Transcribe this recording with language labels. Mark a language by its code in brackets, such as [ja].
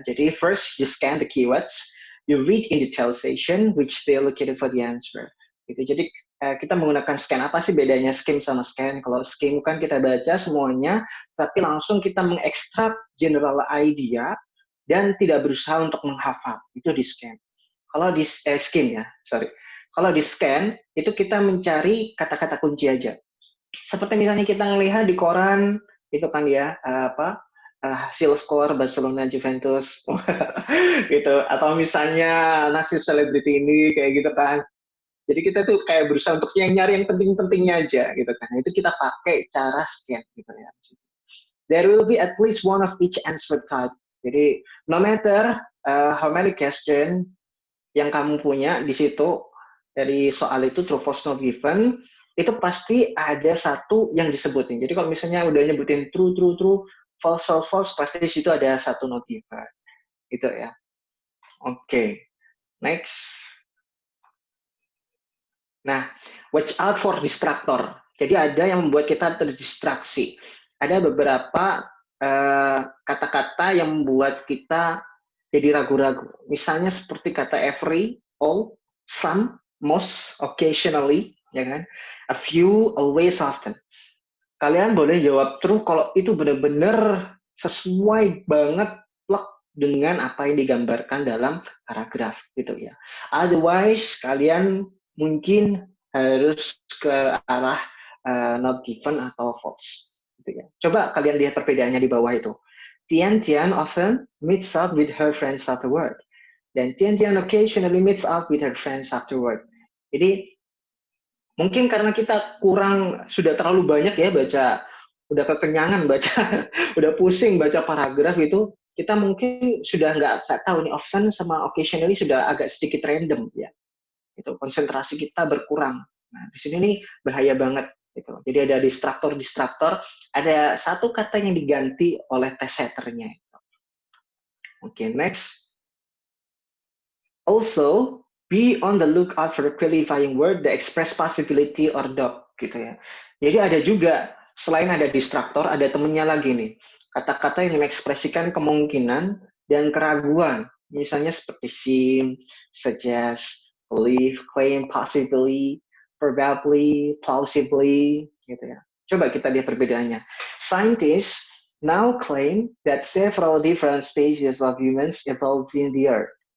[en] Jadi first you scan the keywords, you read in detailization which they located for the answer. [id] Gitu. Jadi kita menggunakan scan. Apa sih bedanya skim sama scan? Kalau skim kan kita baca semuanya, tapi langsung kita mengekstrak general idea dan tidak berusaha untuk menghafal. Itu di scan. Kalau di skim ya, sorry. Kalau di scan itu kita mencari kata-kata kunci aja. Seperti misalnya kita ngelihat di koran itu kan ya hasil skor Barcelona Juventus gitu, atau misalnya nasib selebriti ini kayak gitu kan. Jadi kita tuh kayak berusaha untuk yang nyari yang penting-pentingnya aja gitu kan. Itu kita pakai cara scan gitu ya. [en] There will be at least one of each answer type. [id] Jadi [en] no matter how many question [id] yang kamu punya di situ dari soal itu true false not given, itu pasti ada satu yang disebutin. Jadi kalau misalnya udah nyebutin true, false, pasti di situ ada satu not given. Gitu ya. Oke. Next. [en] Nah, watch out for distractor. [id] Jadi ada yang membuat kita terdistraksi. Ada beberapa kata-kata yang membuat kita jadi ragu-ragu. Misalnya seperti kata every, all, some, most, occasionally, ya kan? A few, always, often. Kalian boleh jawab true kalau itu benar-benar sesuai banget plek dengan apa yang digambarkan dalam paragraf gitu ya. Otherwise kalian mungkin harus ke arah not given atau false gitu ya. Coba kalian lihat perbedaannya di bawah itu. [en] Tian often meets up with her friends afterward. Dan Tian occasionally meets up with her friends afterward. [id] Jadi mungkin karena kita sudah terlalu banyak ya baca, udah kekenyangan baca, udah pusing baca paragraf itu, kita mungkin sudah nggak tahu nih often sama occasionally sudah agak sedikit random ya. Itu konsentrasi kita berkurang. Nah, di sini nih bahaya banget gitu. Jadi ada distraktor, ada satu kata yang diganti oleh test setternya. Oke, next. [en] Also, be on the lookout for a qualifying word that express possibility or doubt [id] gitu ya. Jadi ada juga selain ada distraktor, ada temennya lagi nih. Kata-kata yang mengekspresikan kemungkinan dan keraguan. Misalnya seperti seem, suggest, believe, claim, possibly, probably, plausibly gitu ya. Coba kita lihat perbedaannya. [en] Scientists now claim that several different species of humans evolved in the earth.